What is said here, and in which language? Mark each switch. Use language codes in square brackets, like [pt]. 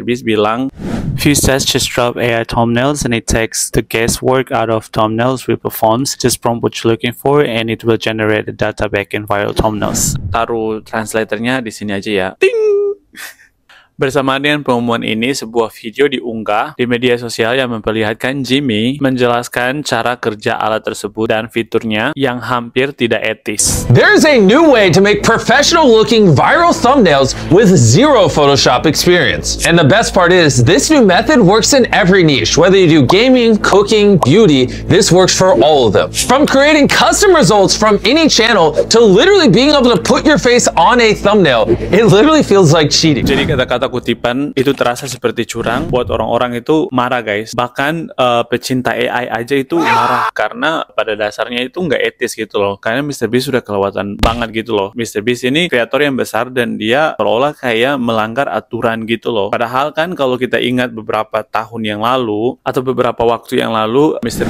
[en] Beast [id] bilang, [en] Viewstats just drop AI thumbnails and it takes the guesswork out of thumbnails we performs. Just prompt what you're looking for and it will generate the data back in viral thumbnails. [id] Taruh translatornya di sini aja ya. Ting! Bersama dengan pengumuman ini, sebuah video diunggah di media sosial yang memperlihatkan Jimmy menjelaskan cara kerja alat tersebut dan fiturnya yang hampir tidak etis. [en] There's a new way to make professional-looking viral thumbnails with zero Photoshop experience. And the best part is, this new method works in every niche. Whether you do gaming, cooking, beauty, this works for all of them. From creating custom results from any channel to literally being able to put your face on a thumbnail, it literally feels like cheating. [id] Jadi kata-kata kutipan itu terasa seperti curang, buat orang-orang itu marah guys. Bahkan pecinta AI aja itu marah karena pada dasarnya itu nggak etis gitu loh. Karena Mr. Beast sudah kelewatan banget gitu loh. Mr. Beast ini kreator yang besar dan dia seolah kayak melanggar aturan gitu loh. Padahal kan kalau kita ingat beberapa tahun yang lalu atau beberapa waktu yang lalu, Mr.